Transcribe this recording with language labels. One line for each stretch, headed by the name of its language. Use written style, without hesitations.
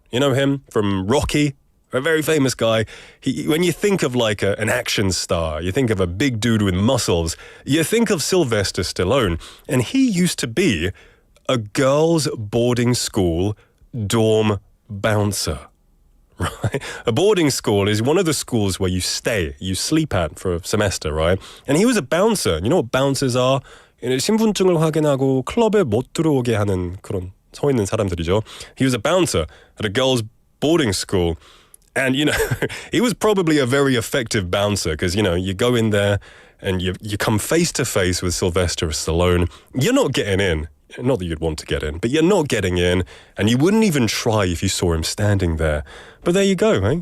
English: You know him from Rocky? A very famous guy. When you think of like an action star, you think of a big dude with muscles, you think of Sylvester Stallone. And he used to be a girls' boarding school dorm bouncer. Right? A boarding school is one of the schools where you sleep at for a semester, right? And he was a bouncer. You know what bouncers are?
Korean: 신분증을 확인하고 클럽에 못 들어오게 하는 그런 서 있는 사람들이죠.
English: He was a bouncer at a girls' boarding school. And, he was probably a very effective bouncer because, you go in there and you come face to face with Sylvester Stallone. You're not getting in. Not that you'd want to get in, but you're not getting in. And you wouldn't even try if you saw him standing there. But there you go, eh?